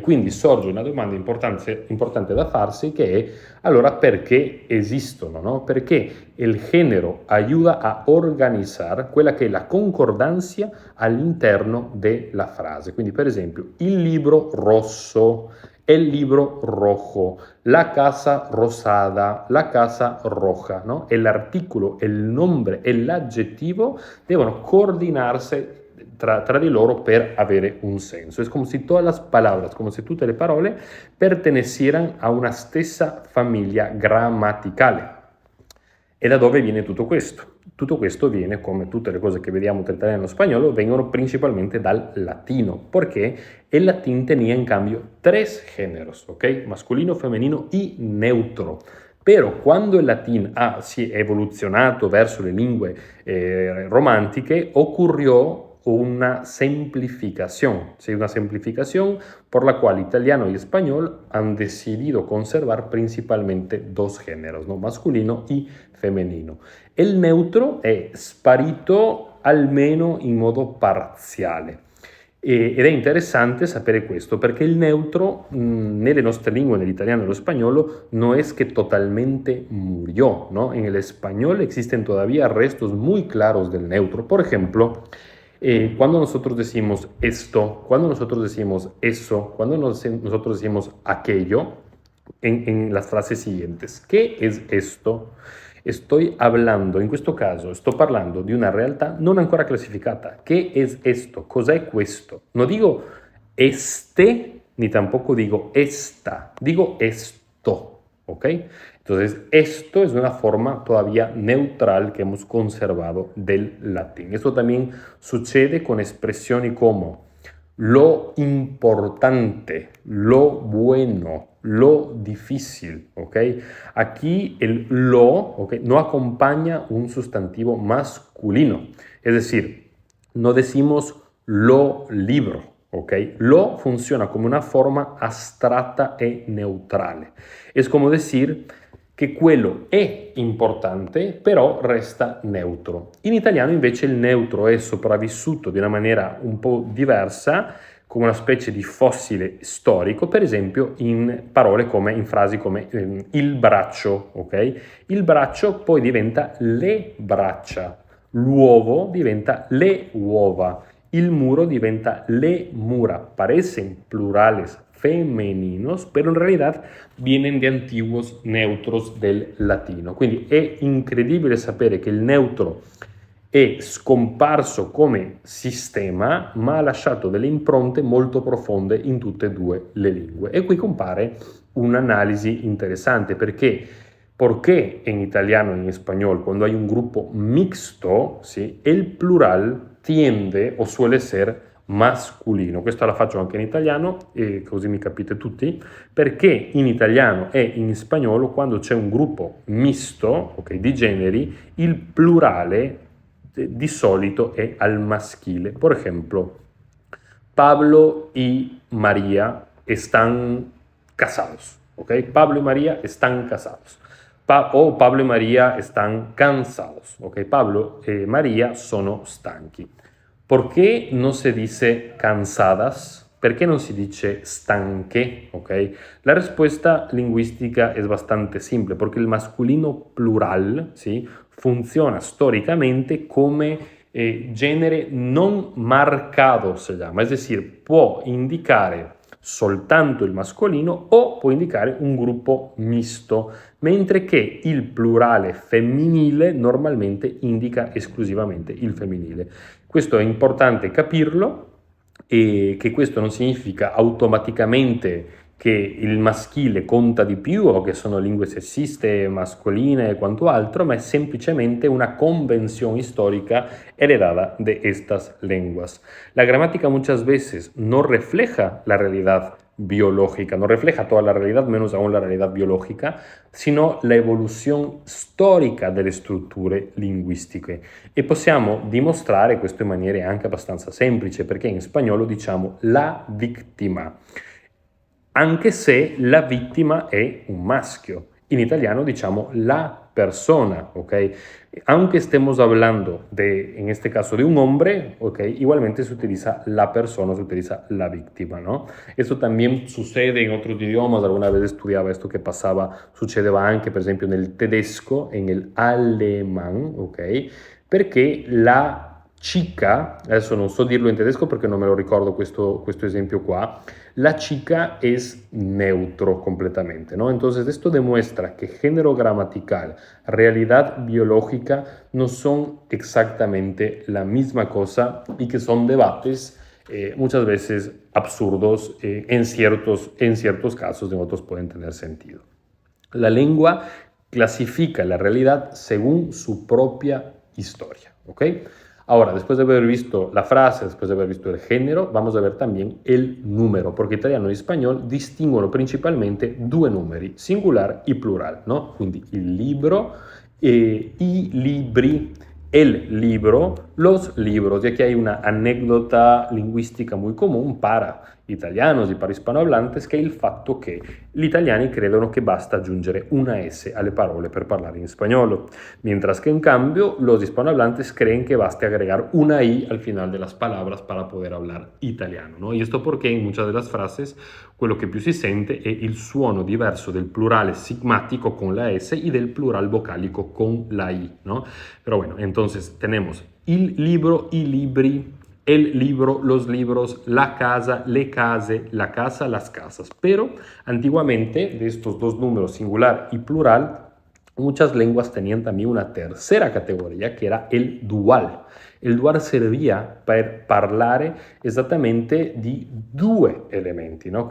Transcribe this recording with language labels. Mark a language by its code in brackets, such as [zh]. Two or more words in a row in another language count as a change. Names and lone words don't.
[it] Quindi sorge una domanda importante da farsi che è, allora perché esistono, no? Perché il genere aiuta a organizzare quella che è la concordancia all'interno della frase. Quindi per esempio il libro rosso, [es] el libro rojo, la casa rosada, la casa roja, ¿no? El artículo, el nombre [it] e l'aggettivo devono coordinarsi tra di loro per avere un senso. [es] Es como si todas las palabras, como si [it] tutte le parole [es] pertenecieran a una [it] stessa famiglia grammaticale. E da dove viene tutto questo? Tutto questo viene, come tutte le cose che vediamo tra italiano e spagnolo, vengono principalmente dal latino, perché [es] el latín tenía en cambio tres géneros, ¿ok? Masculino, femenino y neutro. [it] Però quando il latín si è evoluzionato verso le lingue romantiche, [es] ocurrió una simplificación, ¿sí? Una simplificación por la cual italiano y español han decidido conservar principalmente dos géneros, ¿no? Masculino y femenino. [it] Il neutro è sparito almeno in modo parziale. Ed è interessante sapere questo perché il neutro nelle nostre lingue, nell'italiano e nello spagnolo, [es] no es que totalmente murió, ¿no? En el español existen todavía restos muy claros del neutro. Por ejemplo, cuando nosotros decimos esto, cuando nosotros decimos eso, cuando nosotros decimos aquello, en las frases siguientes, ¿qué es esto? Estoy hablando, [it] in questo caso, sto parlando di una realtà non ancora classificata. [es] ¿Qué es esto? [it] Cos'è questo? [es] No digo este, ni tampoco digo esta, digo esto, ¿ok? Entonces, esto es una forma todavía neutral que hemos conservado del latín. Esto también sucede con [it] expresioni come [es] lo importante, lo bueno, lo difícil, ¿ok? Aquí el lo, ¿ok?, no acompaña un sustantivo masculino, es decir, no decimos lo libro, ¿ok? [it] Lo funziona come una forma astratta e neutrale. Es come decir che quello è importante, però resta neutro. In italiano invece il neutro è sopravvissuto di una maniera un po' diversa, come una specie di fossile storico, per esempio in parole come, in frasi come il braccio, ok? Il braccio poi diventa le braccia, l'uovo diventa le uova, il muro diventa le mura. [es] Parecen plurales femeninos, pero en realidad vienen de antiguos neutros del latino. [it] Quindi è incredibile sapere che il neutro è scomparso come sistema, ma ha lasciato delle impronte molto profonde in tutte e due le lingue. E qui compare un'analisi interessante, [es] porque en italiano y en español, cuando hay un grupo mixto, ¿sí?, el plural tiende o suele ser masculino. [it] Questa la faccio anche in italiano, così mi capite tutti, perché in italiano e in spagnolo, quando c'è un gruppo misto, ok, di generi, il plurale di solito è al maschile. [es] Por ejemplo, Pablo y María están casados, ¿ok? Pablo y María están casados. O Pablo y María están cansados, ¿ok? [it] Pablo e María sono stanchi. Perché non si dice cansadas? Perché non si dice stanche? [es] ¿Ok? [it] La risposta linguistica è [es] bastante simple, [it] perché il [es] masculino plural, ¿sí?, [it] funziona storicamente come genere non marcado, [es] se llama, es decir, [it] può indicare soltanto il mascolino o può indicare un gruppo misto, mentre che il plurale femminile normalmente indica esclusivamente il femminile. Questo è importante capirlo, e che questo non significa automaticamente che il maschile conta di più o che sono lingue sessiste, mascoline e quanto altro, ma è semplicemente una [es] convención histórica heredada de estas lenguas. La gramática muchas veces no refleja la realidad biológica, no refleja toda la realidad, menos aún la realidad biologica, sino [it] la evoluzione storica delle strutture linguistiche. E possiamo dimostrare questo in maniera anche abbastanza semplice, perché in spagnolo diciamo la vittima, anche se la vittima è un maschio. In italiano diciamo la persona, ¿ok? [es] Aunque estemos hablando de, en este caso, de un hombre, ¿ok?, igualmente se utiliza la persona, se utiliza la víctima, ¿no? Esto también sucede en otros idiomas, alguna vez estudiaba esto que pasaba, [it] succedeva anche per esempio nel tedesco, [es] en el alemán, ¿ok? [it] Perché [es] la chica, [it] adesso non so dirlo in tedesco perché non me lo ricordo questo esempio qua, [es] la chica es neutro completamente, ¿no? Entonces esto demuestra que género gramatical, realidad biológica no son exactamente la misma cosa y que son debates muchas veces absurdos en ciertos casos, en otros pueden tener sentido. La lengua clasifica la realidad según su propia historia, ¿ok? Ahora, después de haber visto la frase, después de haber visto el género, vamos a ver también el número, porque [it] italiano e spagnolo distinguono principalmente due numeri, [es] singular y plural, ¿no? [it] Quindi il libro, i libri, [es] el libro, los libros. Y aquí hay una anécdota lingüistica muy común para italianos y para hispanohablantes, [it] che è il fatto che gli italiani credono che basta aggiungere una S alle parole per parlare in spagnolo, [es] mientras que en cambio los hispanohablantes creen que basta agregar una I al final de las palabras para poder hablar italiano, ¿no? Y esto porque en muchas de las frases [it] quello che più si sente è il suono diverso del plurale sigmático [es] con la S y del plural vocálico con la I, ¿no? Pero bueno, entonces tenemos [it] il libro, i libri, [es] el libro, los libros, la casa, [it] le case, [es] la casa, las casas. Pero antiguamente, de estos dos números, singular y plural, muchas lenguas tenían también una tercera categoria, [it] che era il dual. Il dual serviva per parlare esattamente di due elementi, no?